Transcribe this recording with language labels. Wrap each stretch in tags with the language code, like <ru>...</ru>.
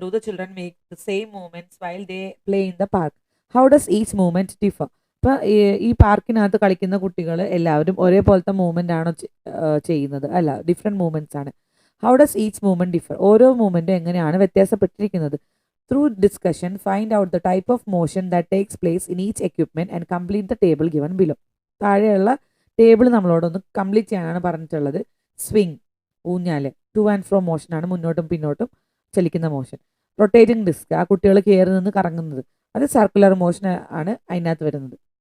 <en>Do the children make the same movements while they play in the park. How does each movement differ?</en> <ml>ഇപ്പോൾ ഈ പാർക്കിനകത്ത് കളിക്കുന്ന കുട്ടികൾ എല്ലാവരും ഒരേപോലത്തെ മൂവ്മെൻ്റ് ആണോ ചെയ്യുന്നത്? അല്ല, ഡിഫറെൻറ്റ് മൂവ്മെൻറ്റ്സ് ആണ്.</ml> <en>How does each movement differ?</en> <ml>ഓരോ മൂവ്മെൻറ്റും എങ്ങനെയാണ് വ്യത്യാസപ്പെട്ടിരിക്കുന്നത്?</ml> <en>Through discussion, find out the type of motion that takes place in each equipment and complete the table given below.</en> <ml>താഴെയുള്ള ടേബിൾ നമ്മളോടൊന്ന് കംപ്ലീറ്റ് ചെയ്യാനാണ് പറഞ്ഞിട്ടുള്ളത്. സ്വിങ്, ഊഞ്ഞാൽ, ടു ആൻഡ് ഫ്രോ മോഷനാണ്, മുന്നോട്ടും പിന്നോട്ടും ചലിക്കുന്ന motion. Rotating disk, ആ കുട്ടികൾ കയറി നിന്ന് കറങ്ങുന്നത്, അത് സർക്കുലർ മോഷൻ ആണ് അതിനകത്ത് വരുന്നത്.</ml>